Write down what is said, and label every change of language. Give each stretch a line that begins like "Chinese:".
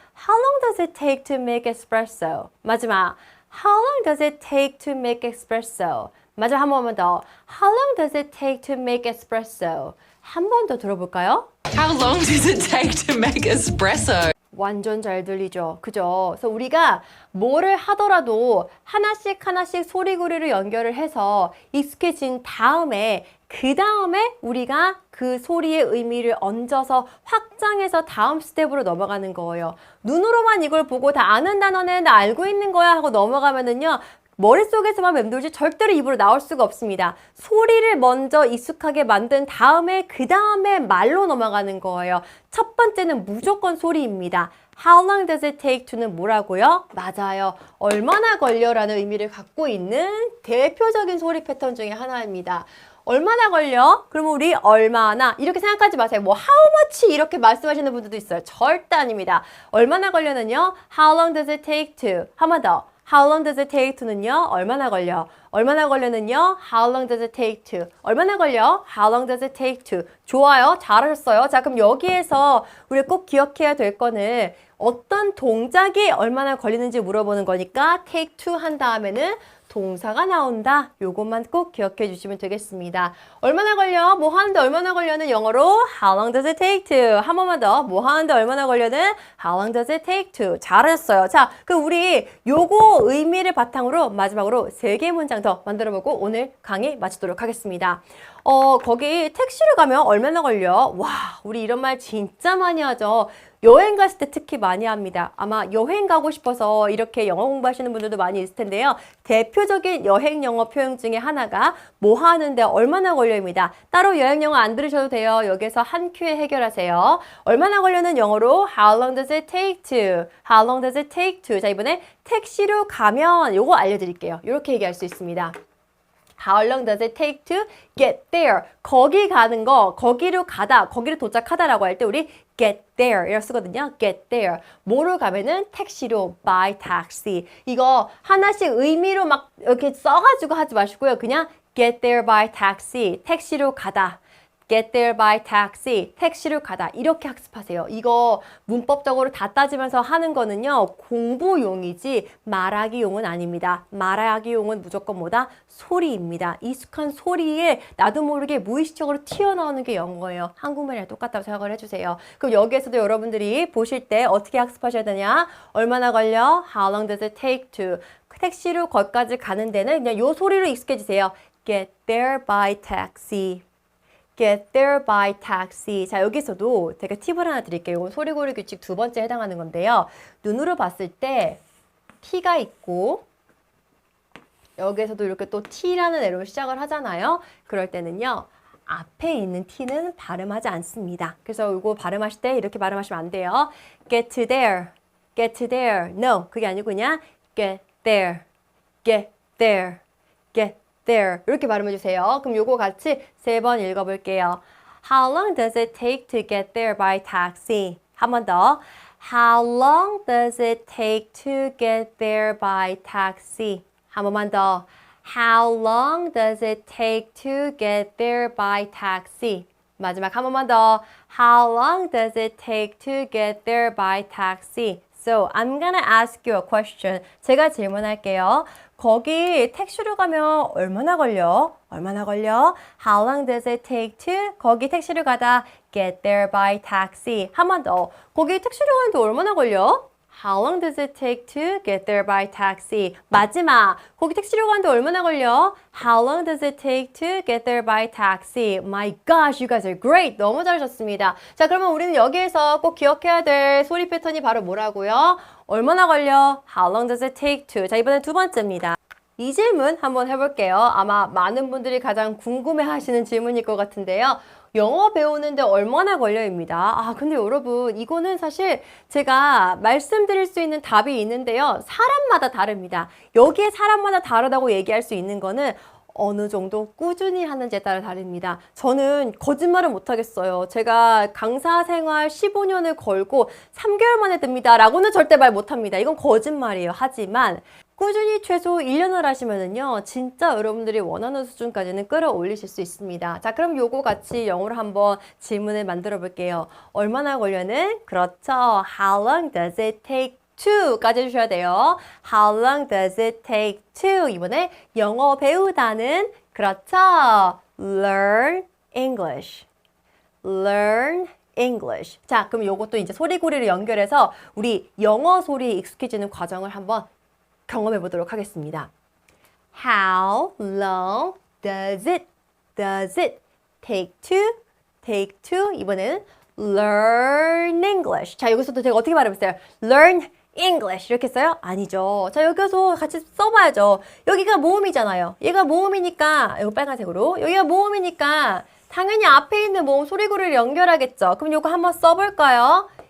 English: How long does it take to make espresso?
Korean: 마지막.
English: How long does it take to make espresso?
Korean: 마지막 한 번만 더.
English: How long does it take to make espresso?
Korean: 한 번 더 들어볼까요?
English: How long does it take to make espresso?
Korean: 완전 잘 들리죠. 그죠? 그래서 우리가 뭐를 하더라도 하나씩 소리구리를 연결을 해서 익숙해진 다음에 그 다음에 우리가 그 소리의 의미를 얹어서 확장해서 다음 스텝으로 넘어가는 거예요. 눈으로만 이걸 보고 다 아는 단어는 나 알고 있는 거야 하고 넘어가면은요. 머릿속에서만 맴돌지 절대로 입으로 나올 수가 없습니다. 소리를 먼저 익숙하게 만든 다음에 그 다음에 말로 넘어가는 거예요. 첫 번째는 무조건 소리입니다.
English: How long does it take to
Korean: 는 뭐라고요? 맞아요. 얼마나 걸려라는 의미를 갖고 있는 대표적인 소리 패턴 중에 하나입니다. 얼마나 걸려? 그러면 우리 얼마나 이렇게 생각하지 마세요. 뭐
English: how much
Korean: 이렇게 말씀하시는 분들도 있어요. 절대 아닙니다. 얼마나 걸려는요?
English: How long does it take to?
Korean: 한 번 더.
English: How long does it take to는요?
Korean: 얼마나 걸려? 얼마나 걸려는요?
English: How long does it take to?
Korean: 얼마나 걸려?
English: How long does it take to?
Korean: 좋아요. 잘하셨어요. 자, 그럼 여기에서 우리가 꼭 기억해야 될 거는 어떤 동작이 얼마나 걸리는지 물어보는 거니까 take to 한 다음에는 동사가 나온다. 요것만 꼭 기억해 주시면 되겠습니다. 얼마나 걸려? 뭐 하는데 얼마나 걸려는 영어로
English: How long does it take to?
Korean: 한 번만 더. 뭐 하는데 얼마나 걸려는
English: How long does it take to?
Korean: 잘하셨어요. 자, 그럼 우리 요거 의미를 바탕으로 마지막으로 3개의 문장 더 만들어보고 오늘 강의 마치도록 하겠습니다. 거기 택시를 가면 얼마나 걸려? 와, 우리 이런 말 진짜 많이 하죠. 여행 갔을 때 특히 많이 합니다. 아마 여행 가고 싶어서 이렇게 영어 공부하시는 분들도 많이 있을 텐데요. 대표적인 여행 영어 표현 중에 하나가 뭐 하는데 얼마나 걸려입니다. 따로 여행 영어 안 들으셔도 돼요. 여기서 한 큐에 해결하세요. 얼마나 걸려는 영어로
English: How long does it take to? How long does it take to?
Korean: 자, 이번에 택시로 가면 요거 알려드릴게요. 이렇게 얘기할 수 있습니다.
English: How long does it take to get there?
Korean: 거기 가는 거, 거기로 가다, 거기로 도착하다라고 할 때 우리
English: get there
Korean: 이라 쓰거든요.
English: get there.
Korean: 뭐로 가면은 택시로
English: by taxi.
Korean: 이거 하나씩 의미로 막 이렇게 써가지고 하지 마시고요.
English: 그냥 get there by taxi.
Korean: 택시로 가다.
English: get there by taxi.
Korean: 택시로 가다. 이렇게 학습하세요. 이거 문법적으로 다 따지면서 하는 거는요. 공부용이지 말하기용은 아닙니다. 말하기용은 무조건 뭐다? 소리입니다. 익숙한 소리에 나도 모르게 무의식적으로 튀어나오는 게 영어예요. 한국말이랑 똑같다고 생각을 해주세요. 그럼 여기에서도 여러분들이 보실 때 어떻게 학습하셔야 되냐? 얼마나 걸려?
English: How long does it take to?
Korean: 택시로 거기까지 가는 데는 그냥 요 소리로 익숙해지세요.
English: Get there by taxi. Get there by taxi.
Korean: 자, 여기서도 제가 팁을 하나 드릴게요. 이건 소리고리 규칙 두 번째 해당하는 건데요. 눈으로 봤을 때 T가 있고 여기에서도 이렇게 또 T라는 애로 시작을 하잖아요. 그럴 때는요. 앞에 있는 T는 발음하지 않습니다. 그래서 이거 발음하실 때 이렇게 발음하시면 안 돼요.
English: Get there. Get there. No.
Korean: 그게 아니고 그냥
English: get there. Get there. Get there.
Korean: 이렇게 발음해 주세요. 그럼 요거 같이 세 번 읽어볼게요.
English: How long does it take to get there by taxi?
Korean: 한 번 더.
English: How long does it take to get there by taxi?
Korean: 한 번만 더.
English: How long does it take to get there by taxi?
Korean: 마지막 한 번만 더.
English: How long does it take to get there by taxi? So, I'm gonna ask you a question.
Korean: 제가 질문할게요. 거기 택시로 가면 얼마나 걸려? 얼마나 걸려?
English: How long does it take to?
Korean: 거기 택시로 가다
English: get there by taxi.
Korean: 한 번 더. 거기 택시로 가는데 얼마나 걸려?
English: How long does it take to get there by taxi?
Korean: 마지막. 거기 택시로 가는데 얼마나 걸려?
English: How long does it take to get there by taxi?
Korean: My gosh,
English: you guys are great.
Korean: 너무 잘하셨습니다. 자, 그러면 우리는 여기에서 꼭 기억해야 될 소리 패턴이 바로 뭐라고요? 얼마나 걸려?
English: How long does it take to?
Korean: 자, 이번엔 두 번째입니다. 이 질문 한번 해볼게요. 아마 많은 분들이 가장 궁금해하시는 질문일 것 같은데요. 영어 배우는데 얼마나 걸려입니다. 아, 근데 여러분 이거는 사실 제가 말씀드릴 수 있는 답이 있는데요. 사람마다 다릅니다. 여기에 사람마다 다르다고 얘기할 수 있는 거는 어느 정도 꾸준히 하는지에 따라 다릅니다. 저는 거짓말을 못하겠어요. 제가 강사 생활 15년을 걸고 3개월 만에 듭니다. 라고는 절대 말 못합니다. 이건 거짓말이에요. 하지만 꾸준히 최소 1년을 하시면은요, 진짜 여러분들이 원하는 수준까지는 끌어올리실 수 있습니다. 자, 그럼 요거 같이 영어로 한번 질문을 만들어 볼게요. 얼마나 걸려는? 그렇죠.
English: How long does it take to?
Korean: 까지 해주셔야 돼요.
English: How long does it take to?
Korean: 이번에 영어 배우다는, 그렇죠.
English: Learn English. Learn English.
Korean: 자, 그럼 요것도 이제 소리고리를 연결해서 우리 영어 소리에 익숙해지는 과정을 한번 경험해 보도록 하겠습니다.
English: How long does it take to?
Korean: 이번에는
English: learn English.
Korean: 자, 여기서도 제가 어떻게 발음했어요?
English: learn English
Korean: 이렇게 써요? 아니죠. 자, 여기서 같이 써봐야죠. 여기가 모음이잖아요. 얘가 모음이니까, 이거 빨간색으로. 여기가 모음이니까 당연히 앞에 있는 모음 소리고리를 연결하겠죠. 그럼 요거 한번 써볼까요?